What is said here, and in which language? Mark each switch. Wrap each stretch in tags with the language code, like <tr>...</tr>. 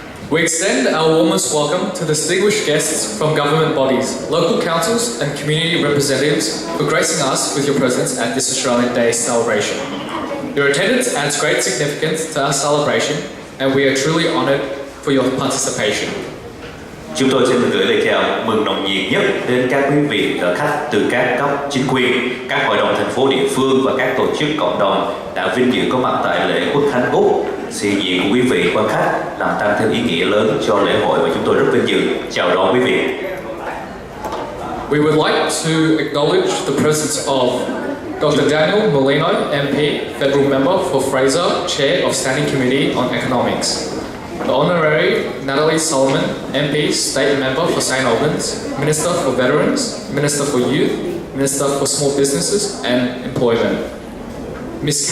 <en>We extend our warmest welcome to the distinguished guests from government bodies, local councils and community representatives for gracing us with your presence at this Australian Day celebration. Your attendance adds great significance to our celebration and we are truly honoured for your participation.</en> <vi>Chúng tôi xin gửi lời chào mừng nồng nhiệt nhất đến các quý vị khách từ các cấp chính quyền, các hội đồng thành phố địa phương và các tổ chức cộng đồng đã vinh dự có mặt tại lễ Quốc Khánh Úc. Sự hiện diện của quý vị quan khách làm tăng thêm ý nghĩa lớn cho lễ hội và chúng tôi rất vinh dự chào đón quý vị.</vi> <en>We would like to acknowledge the presence of Dr. Daniel Molino, MP, Federal Member for Fraser, Chair of Standing Committee on Economics. The Honorary Natalie Suman, MP, State Member for St. Albans, Minister for Veterans, Minister for Youth, Minister for Small Businesses and Employment. Ms.</en>